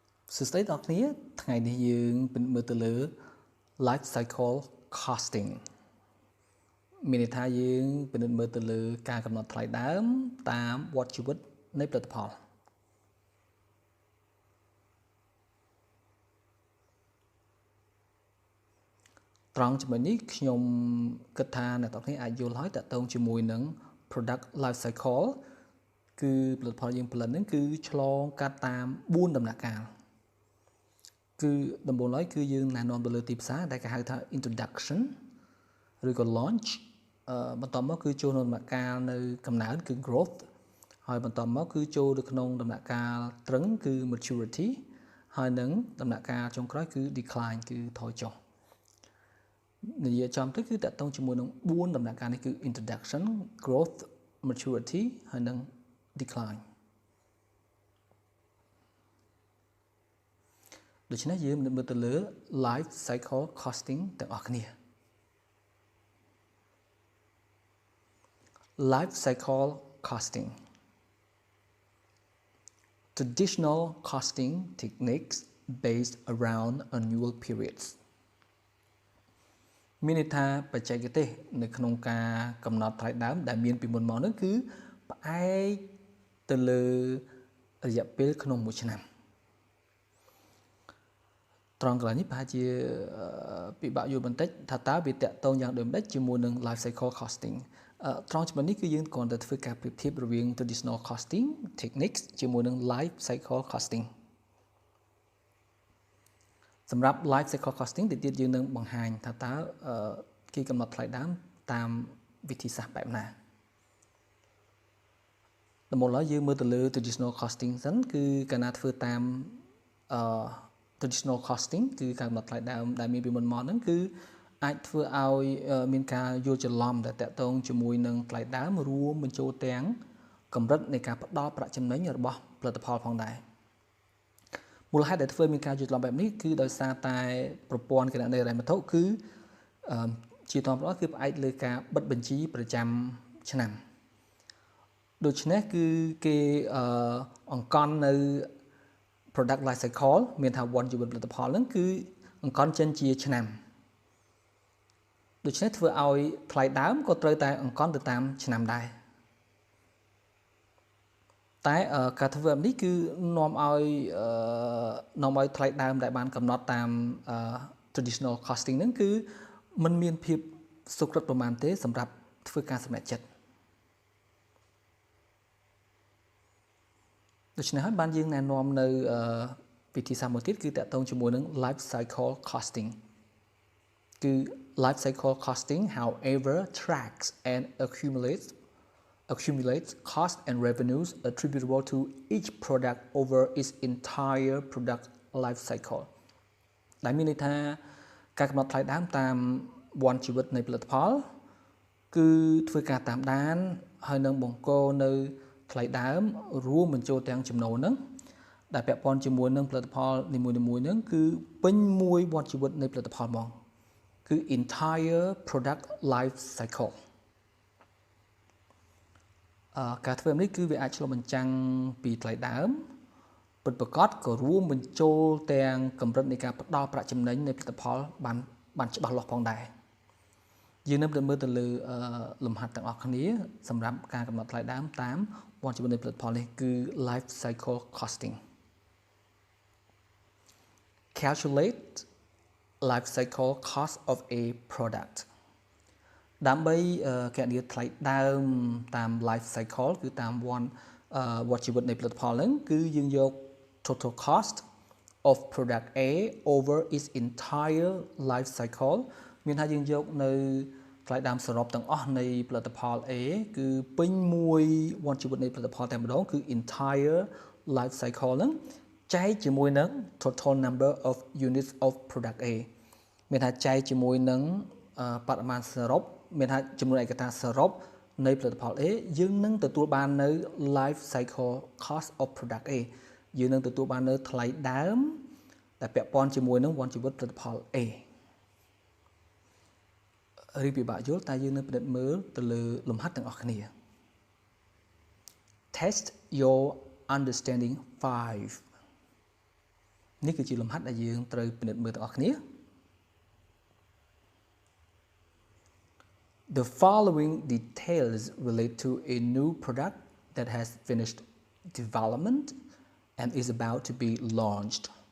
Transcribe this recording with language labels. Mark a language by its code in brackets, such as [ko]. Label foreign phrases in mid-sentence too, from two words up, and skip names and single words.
[km] សួស្តីដល់គ្នាថ្ងៃនេះយើងមើលទៅលើ [en] Lifecycle Costing [km] មានន័យថាយើងពិនិត្យមើលទៅលើការកំណត់ថ្លៃដើមតាមវដ្តជីវិតនៃផលិតផលត្រ ង់ចំណុចនេះខ្ញុំគិតថាអ្នកទាំងគ្នាអាចយល់ហើយតើតើជាមួយនឹង [en] product life cycle [km] គឺផលិតផលយើងផលិតហ្នឹងគឺឆ្លងកាត់ តាម4ដំណាក់កាលគឺដំបូងឡើយគឺយើងណែនាំទៅលើទីផ្សារដែលគេហៅថា introduction ឬក៏ launch បន្តមកគឺចូលនៅដំណាក់កាលនៅកំណើនគឺ growth ហើយបន្តមកគឺចូលទៅក្នុងដំណាក់កាលត្រឹងគឺ maturity ហើយនឹងដំណាក់កាលចុងក្រោយគឺ decline គឺថយចុះនិយាយចំទៅគឺតកតងជាមួយនឹង4ដំណាក់កាលនេះគឺ [en] introduction growth maturity [km] ហើយនឹង decline ដូច្នេះយើងនឹងមើលទៅលើ [en] life cycle costing [km] ទាំងអស់គ្នា [en] life cycle costing traditional costing techniques based around annual periods [km] មានន័យថាបច្ចេកទេសនៅក្នុងការកំណត់ថ្លៃដើមដែលមានពីមុនមកនោះគឺផ្អែកទៅលើរយៈពេលក្នុងមួយឆ្នាំ ត្រង់កន្លែងនេះប្រហែលជាពិបាកយល់បន្តិចថាតើវាតកតងយ៉ាងដូចម្តេចជាមួយនឹង [en] life cycle costing [km] ត្រង់ចំណុចនេះគឺយើងគ្រាន់តែធ្វើការប្រៀបធៀបរវាង [en] traditional costing techniques [km] ជាមួយនឹង [en] life cycle costing [km] សម្រាប់ [en] life cycle costing [km] ទៅទៀតយើងនឹងបង្ហាញថាតើគេកំណត់ថ្លៃដើមតាមវិធីសាស្ត្របែបណា ដំបូងឡើយយើងមើលទៅលើ [en] traditional costing [km] សិនគឺកាលណាធ្វើតាម [en] traditional costing [km] គឺការកំណត់ថ្លៃដើមដែលមានពីមុនមកហ្នឹងគឺ អាចធ្វើឲ្យមានការយល់ច្រឡំដែលតកតងជាមួយនឹងថ្លៃដើមរួមបញ្ចូលទាំងកម្រិតនៃការផ្ដល់ប្រាក់ចំណេញរបស់ផលិតផលផងដែរមូលហេតុដែលធ្វើមានការយល់ច្រឡំបែបនេះគឺដោយសារតែប្រព័ន្ធគណនេយ្យហិរញ្ញវត្ថុគឺជាតបគឺផ្អែកលើការបិទបញ្ជីប្រចាំឆ្នាំដូច្នេះគឺគេអង្គន់នៅ [en] product life cycle [km] មានថាវដ្តជីវិតផលិតផលហ្នឹងគឺអង្គន់ចិនជាឆ្នាំ ដូច្នេះធ្វើឲ្យថ្លៃដើមក៏ត្រូវតែអង្គន់ទៅតាមឆ្នាំដែរតែការធ្វើបែបនេះគឺនាំឲ្យថ្លៃដើមដែលបានកំណត់តាម [en] traditional costing [km] ហ្នឹងគឺมันមានភាពសុក្រឹតប្រមាណទេសម្រាប់ធ្វើការសម្រេចចិត្ត ដូច្នេះហើយបានយើងណែនាំនៅវិធីសាស្ត្រមួយទៀតគឺតកតងជាមួយនឹង [en] life cycle costing [km] គឺ [en] life cycle costing however tracks and accumulates cost and revenues attributable to each product over its entire product life cycle [km] ដែលមានន័យថា ការកំណត់ថ្លៃដើមតាមវដ្តជីវិតនៃផលិតផលគឺធ្វើការតាមដានហើយនឹងបង្កនៅថ្លៃដើមរួមបញ្ចូលទាំងចំណូលហ្នឹងដែលពាក់ព័ន្ធជាមួយនឹងផលិតផលនីមួយៗហ្នឹងគឺពេញមួយវដ្តជីវិតនៃផលិតផលហ្មងគឺ [en] entire product life cycle [km] ការធ្វើនេះគឺវាអាចឆ្លុះបញ្ចាំងពីថ្លៃដើមពិតប្រាកដក៏រួមបញ្ចូលទាំងកម្រិតនៃការផ្ដល់ប្រាក់ចំណេញនៃផលិតផលបានច្បាស់លាស់ផងដែរយើងនឹងមើលទៅលើលំហាត់ទាំងអស់គ្នាសម្រាប់ការកំណត់ថ្លៃដើមតាមវដ្តជីវិតនៃផលិតផលនេះគឺ [en] life cycle costing calculate life cycle cost of a product [km] ដើម្បីគណនាថ្លៃដើមតាម [en] life cycle [km] គឺតាមវដ្តជីវិតនៃផលិតផលហ្នឹងគឺយើងយក [en] total cost of product A over its entire life cycle [km] មានថាយើងយកនៅថ្លៃដើមសរុបទាំងអស់នៃផលិតផល A គឺពេញមួយវដ្តជីវិតនៃផលិតផលតែម្ដង គឺ [en] entire life cycle [km] ហ្នឹងចែកជាមួយនឹង [en] total number of units of product A [km] មានថាចែកជាមួយនឹងបរិមាណសរុបមានថាចំនួនឯកតាសរុបនៃផលិតផល A យើងនឹងទទួលបាននៅ [en] life cycle cost of product A [km] យើងនឹងទទួលបាននៅថ្លៃដើមដែលពាក់ព័ន្ធជាមួយនឹងវដ្តជីវិតផលិតផល A រីពិបាកយល់តែយើងនឹងពិនិត្យមើលទៅលើលំហាត់ទាំងអស់គ្នា [en] Test your understanding 5 [km] នេះគឺជាលំហាត់ដែលយើងត្រូវពិនិត្យមើលទាំងអស់គ្នា [en] The following details relate to a new product that has finished development and is about to be launched